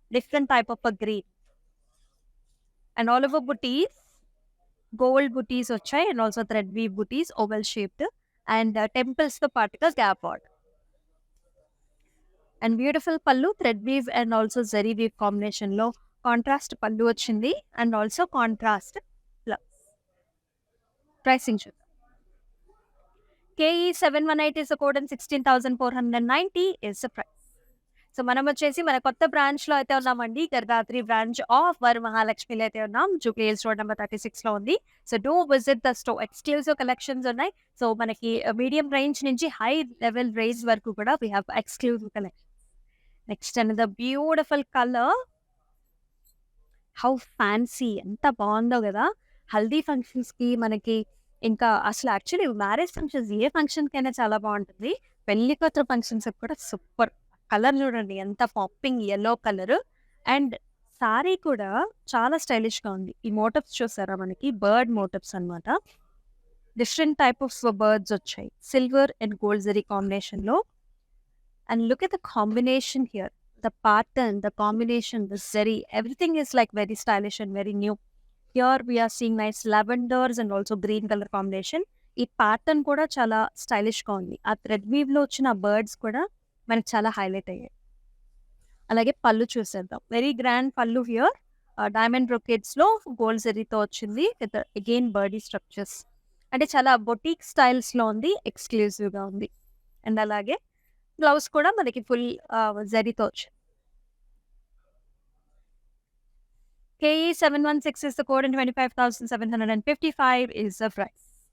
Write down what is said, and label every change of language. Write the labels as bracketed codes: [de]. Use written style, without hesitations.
[te] Different type of green and all over buttis gold బుటీస్ వచ్చాయి and also thread weave buttis oval shaped and temples తో పాటుగా gap border and beautiful పళ్ళు thread weave and also zari weave combination లో contrast పళ్ళు వచ్చింది and also contrast blouse. Pricing చూద్దాం. [en] KE 718 is the code and 16,490 is the price. [te] So మనం వచ్చేసి మన కొత్త బ్రాంచ్ లో అయితే ఉన్నామండి. గర్దాత్రి బ్రాంచ్ ఆఫ్ వర్ మహాలక్ష్మిలో అయితే ఉన్నాం. జూబ్లీ హిల్స్ రోడ్ నెంబర్ 36 లో ఉంది. So do visit the store. Exclusive collections ఉన్నాయి. సో మనకి మీడియం రేంజ్ నుంచి హై లెవెల్ రేంజ్ వరకు కూడా [en] We have exclusive collection. [te] Next another beautiful colour. [en] how fancy, [te] ఎంత బాగుందో కదా. హల్దీ ఫంక్షన్స్ కి మనకి ఇంకా అసలు యాక్చువల్లీ మ్యారేజ్ ఫంక్షన్స్ ఏ ఫంక్షన్ కైనా చాలా బాగుంటుంది. పెళ్లి కొత్త ఫంక్షన్స్ కూడా సూపర్. కలర్ చూడండి ఎంత popping yellow colour and sorry కూడా చాలా స్టైలిష్ గా ఉంది. ఈ మోటివ్స్ చూసారా మనకి బర్డ్ మోటివ్స్ అన్నమాట. డిఫరెంట్ టైప్ ఆఫ్ బర్డ్స్ వచ్చాయి silver and gold zari combination లో. [en] And look at the combination here, the pattern, the combination, the zari, everything is like very stylish and very new. Here we are seeing nice lavenders and also green color combination. [te] ఈ pattern కూడా చాలా stylish గా ఉంది. ఆ thread weave లో వచ్చిన birds కూడా మనకి చాలా హైలైట్ అయ్యాయి. అలాగే పళ్ళు చూసేద్దాం. వెరీ గ్రాండ్ పళ్ళు హియర్. డైమండ్ బ్రొకేట్స్ లో గోల్డ్ జరీతో వచ్చింది విత్ అగైన్ బర్డీ స్ట్రక్చర్స్. అంటే చాలా బొటీక్ స్టైల్స్ లో ఉంది, ఎక్స్క్లూజివ్ గా ఉంది. అండ్ అలాగే బ్లౌజ్ కూడా మనకి ఫుల్ జరీతో వచ్చింది. [en] KE 716 is the code and 25,755 is the price.